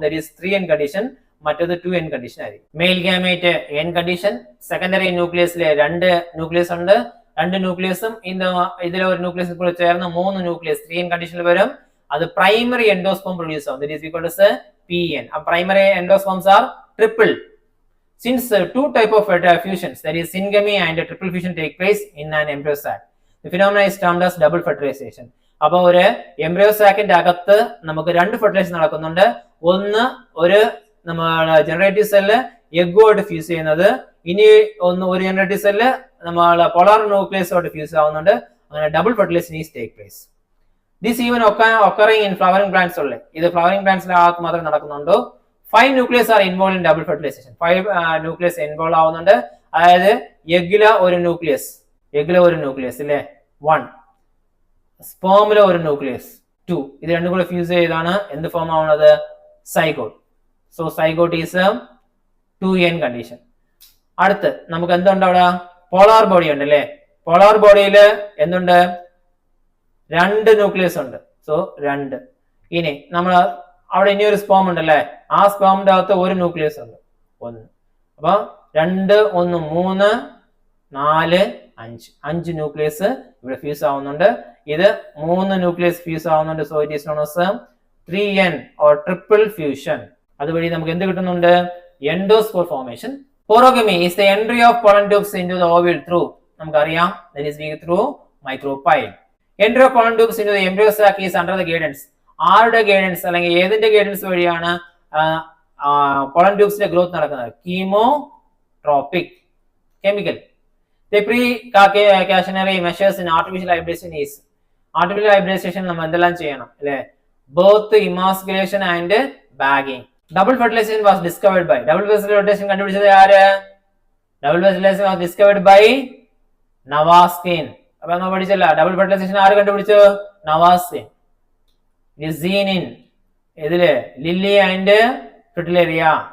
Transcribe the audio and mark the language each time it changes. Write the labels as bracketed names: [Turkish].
[English] that is [Malayalam] 3n condition, മറ്റേത് 2n condition ആയിരിക്കും. Mail gamete n condition, secondary ന്യൂക്ലിയസിലെ 2 nucleus ഉണ്ട്, 2 ന്യൂക്ലിയസും ഇതിലെ ഒരു ന്യൂക്ലിയസ് കൂടെ ചേർന്ന് 3 ന്യൂക്ലിയസ് 3n കണ്ടീഷനിൽ വരും. അത് പ്രൈമറി എൻഡോസ്പേം പ്രൊഡ്യൂസ് ആവും. [English] That is equal to Pn. Primary endosperms are triple. Since two type of fusions, that is syngamy and triple fusion take place in an embryo sac. The phenomenon is termed as double fertilization. [Malayalam] അപ്പോൾ ഒരു embryo സാക്കിന്റെ അകത്ത് നമുക്ക് 2 fertilisation നടക്കുന്നുണ്ട്. ഒന്ന് ഒരു നമ്മുടെ generative cell എഗ്ഗോയിട്ട് fuse ചെയ്യുന്നത്, ഇനി ഒരു ജനറേറ്റീവ് സെല്ല് നമ്മൾ പോളാർ ന്യൂക്ലിയസോട്ട് ഫ്യൂസ് ആവുന്നുണ്ട്. [English] അങ്ങനെ double fertilisation is take place. This even occurring in flowering plants only. [Malayalam] ഇത് ഫ്ലവറിംഗ് പ്ലാന്റ്സിലെ അകത്ത് മാത്രമേ നടക്കുന്നുണ്ടോ. 5 [English] Nucleus are involve in double fertilisation. [Malayalam] 5 nucleus involve ആവുന്നുണ്ട്. അതായത് എഗ്ഗിലെ ഒരു ന്യൂക്ലിയസ് അല്ലേ 1, സ്പേമിലെ ഒരു ന്യൂക്ലിയസ് 2, ഇത് രണ്ടും കൂടെ ഫ്യൂസ് ചെയ്താണ് എന്ത് ഫോം ആവുന്നത്, zygote. [English] So zygote is 2n condition. [Malayalam] അടുത്ത് നമുക്ക് എന്തുണ്ട് അവിടെ, പോളാർ ബോഡി ഉണ്ട് അല്ലേ. പോളാർ ബോഡിയിൽ എന്തുണ്ട്, 2 ന്യൂക്ലിയസ് ഉണ്ട്. സോ 2. ഇനി നമ്മൾ അവിടെ ഇനി ഒരു സ്പേം ഉണ്ടല്ലേ, ആ സ്പേമിന്റെ അകത്ത് ഒരു ന്യൂക്ലിയസ് ഉണ്ട് 1. അപ്പൊ 2, 1, 3, 4, 5 ന്യൂക്ലിയസ് ഇവിടെ ഫ്യൂസ് ആവുന്നുണ്ട്. ഇത് 3 ന്യൂക്ലിയസ് ഫ്യൂസ് ആവുന്നുണ്ട്. [English] So it is known as 3n or triple fusion. [Malayalam] അതുവഴി നമുക്ക് എന്ത് കിട്ടുന്നുണ്ട്, [English] Endosperm formation. Porogamy is the entry of pollen tubes into the ovule through, നമുക്കറിയാം, that is through micropyle. Entry of pollen tubes into the embryo sac is under the guidance. [Malayalam] ആരുടെ guidance അല്ലെങ്കിൽ ഏതിന്റെ guidance വഴിയാണ് pollen ട്യൂബ്സിന്റെ growth നടക്കുന്നത്, കീമോട്രോപിക് chemical. [English] The precautionary measures in artificial hybridization is, artificial hybridization [Malayalam] നമ്മൾ എന്തെല്ലാം ചെയ്യണം അല്ലേ, [English] Birth, emasculation and bagging. Double fertilisation was discovered by, double fertilisation [Malayalam] കണ്ടുപിടിച്ചത് ആര്, [English] Double fertilisation was discovered by Nawaschin. [Malayalam] അപ്പൊ നമ്മൾ പഠിച്ചല്ല, ഡബിൾ ഫെർട്ടിലൈസേഷൻ ആര് കണ്ടുപിടിച്ചു, നവാസ്കിൻ. ലിസീനിൻ ഇതില് ലില്ലി ആൻഡ് ഫ്രിറ്റിലേറിയ.